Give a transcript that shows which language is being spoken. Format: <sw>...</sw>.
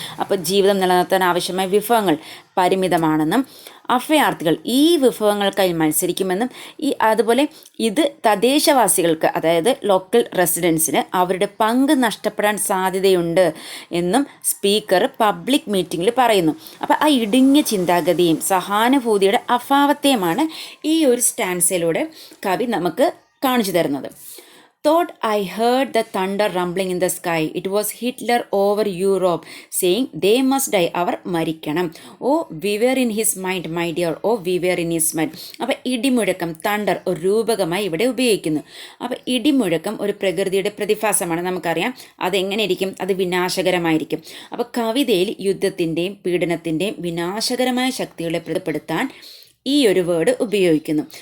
<ml>അപ്പോൾ ജീവിതം നിലനിർത്താൻ ആവശ്യമായ വിഭവങ്ങൾ പരിമിതമാണെന്നും അഭയാർത്ഥികൾ ഈ വിഭവങ്ങൾക്കായി മത്സരിക്കുമെന്നും അതുപോലെ ഇത് തദ്ദേശവാസികൾക്ക്, അതായത് ലോക്കൽ റെസിഡൻസിന് അവരുടെ പങ്ക് നഷ്ടപ്പെടാൻ സാധ്യതയുണ്ട് എന്നും സ്പീക്കർ പബ്ലിക് മീറ്റിങ്ങിൽ പറയുന്നു. അപ്പോൾ ആ ഇടുങ്ങിയ ചിന്താഗതിയും സഹാനുഭൂതിയുടെ അഭാവത്തെയുമാണ് ഈ ഒരു സ്റ്റാൻസയിലൂടെ കവി നമുക്ക് കാണിച്ചു തരുന്നത്.</ml> <en>Thought I heard the thunder rumbling in the sky. It was Hitler over Europe saying they must die.</en> <ml>അവർ മരിക്കണം.</ml> <en>Oh we were in his mind, my dear. Oh we were in his mind.</en> <ml>അപ്പോൾ ഇടിമുഴക്കം, thunder ഒരു രൂപകമായി ഇവിടെ ഉപയോഗിക്കുന്നു. അപ്പോൾ ഇടിമുഴക്കം ഒരു പ്രകൃതിയുടെ പ്രതിഭാസമാണ്, നമുക്കറിയാം. അതെങ്ങനെ ഇരിക്കും? അത് വിനാശകരമായിരിക്കും. അപ്പോൾ കവിതയിൽ യുദ്ധത്തിൻ്റെയും പീഡനത്തിൻ്റെയും വിനാശകരമായ ശക്തികളെ പ്രതിപ്പെടുത്താൻ ഈ ഒരു വേർഡ് ഉപയോഗിക്കുന്നു.</ml>